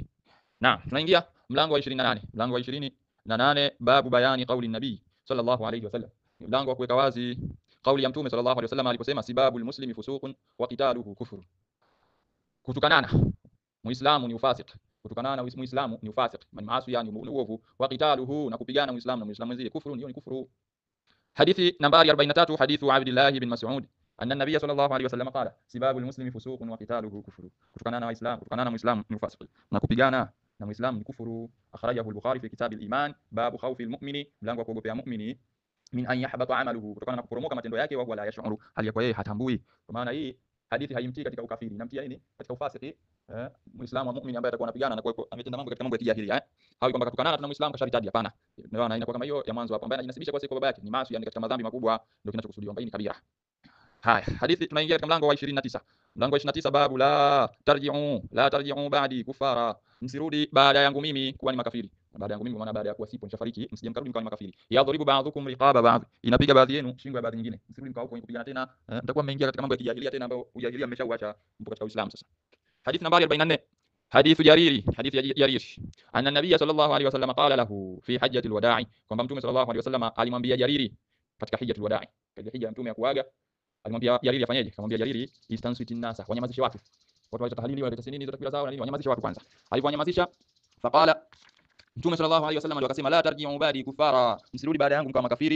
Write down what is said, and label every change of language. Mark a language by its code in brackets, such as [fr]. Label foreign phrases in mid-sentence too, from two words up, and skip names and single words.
[sw] Naam, tunaingia mlango wa 28, mlango wa 28, [ar] باب بيان قول النبي صلى الله عليه وسلم, [sw] mlango wa kuweka wazi kauli ya mtume [ar] صلى الله عليه وسلم [sw] aliposema: [ar] سباب المسلم فسوق وقتاله كفر, [sw] kutukanana Muislamu ni ufasik, kutukana na Muislamu ni ufasik, maasi yani uovu, [ar] وقتاله, [sw] na kupigana Muislamu na Muislamu mwenzie, kufuru, hiyo ni kufuru. Hadithi nambari 43, [ar] حديث عبد الله بن مسعود أن النبي صلى الله عليه وسلم قال سباب المسلم فسوق وقتاله كفر, [sw] kutukana na Waislamu, kutukana na Muislamu ni ufasik, na kupigana na Muislamu ni kufuru. [ar] أخرجه البخاري في كتاب الإيمان باب خوف المؤمن, [sw] mlango wa kuogopea mu'mini, [ar] من أن يحبط عمله, [sw] kutokana na kuporomoka matendo yake, [ar] وهو لا يشعر, [sw] hali ya kwa yeye hatambui. Kwa maana hii hadithi haimtii katika ukafiri, inamtia nini? Katika ufasiki. Muislamu muumini ambaye atakuwa anapigana na kwa ametenda mambo katika mambo ya kijahili, hawi kwamba katukanana na Muislamu kasharitadi, hapana. Unaona, inakuwa kama hiyo ya mwanzo hapo, ambaye anajinasibisha kwa baba yake ni maasi, yani katika madhambi makubwa, ndio kinachokusudiwa, ambaye ni kabira. Haya, hadithi tunaingia katika mlango wa 29, mlango wa 29, [ar] باب لا ترجعوا بعدي كفارا, [sw] msirudi baada yangu mimi kuwa ni makafiri. Baada yangu mimi kwa maana baada ya kuwa sipo nishafariki, msije mkarudi mkawa ni makafiri. [ar] يضرب بعضكم رقاب بعض, [sw] inapiga baadhi yenu shingo ya baadhi nyingine, msirudi mkao huko kupigana tena, mtakuwa mmeingia katika mambo ya kijahilia tena, ambayo ujahilia mmeshauacha, mpo katika Uislamu sasa. Hadithi nambari 44, [ar] حديث جرير أن النبي صلى الله عليه وسلم قال له في حجة الوداع, [sw] kwamba mtume [ar] صلى الله عليه وسلم [sw] alimwambia Jariri katika [ar] حجة الوداع, [sw] katika hija ya mtume ya kuaga, alimwambia Jariri afanyeje? Akamwambia Jariri, [ar] استنصت الناس, [sw] wanyamazishe watu waleta tahlili, waleta sinini, zote takbira zao na nini, wanyamazishe watu kwanza. Aliponyamazisha, faqala, mtume [ar] صلى الله عليه وسلم [sw] akasema: [ar] لا ترجعوا بعدي كفارا, [sw] msirudi baada yangu mkawa makafiri.